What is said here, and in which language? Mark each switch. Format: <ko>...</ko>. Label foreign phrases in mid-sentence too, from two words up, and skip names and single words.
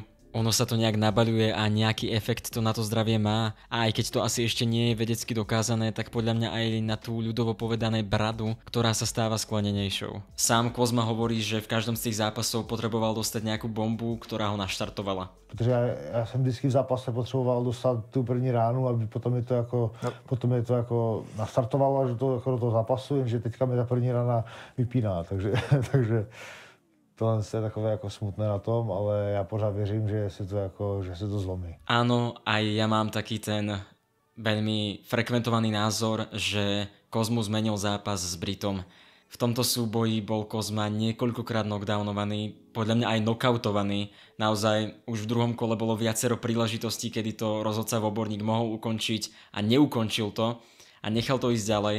<sk>Ono sa to nejak nabaľuje a nejaký efekt to na to zdravie má, a aj keď to asi ešte nie je vedecky dokázané, tak podľa mňa aj na tú ľudovo povedané bradu, ktorá sa stáva sklenenejšou. Sám Kozma hovorí, že v každom z tých zápasov potreboval dostať nejakú bombu, ktorá ho naštartovala.</sk> <cs>Protože já jsem vždycky v zápase potřeboval dostat tu první ránu, aby potom je to jako nastartovalo až do toho zápasu, jenže teďka mi ta první rána vypíná, takže tohle je takové jako smutné na tom, ale já pořád věřím, že se to zlomí.</cs> <sk>Áno, aj ja mám taký ten veľmi frekventovaný názor, že Kozmu zmenil zápas s Britom. V tomto súboji bol Kozma niekoľkokrát knockdownovaný, podľa mňa aj knockoutovaný. Naozaj už v druhom kole bolo viacero príležitostí, kedy to rozhodca Voborník mohol ukončiť a neukončil to a nechal to ísť ďalej.</sk>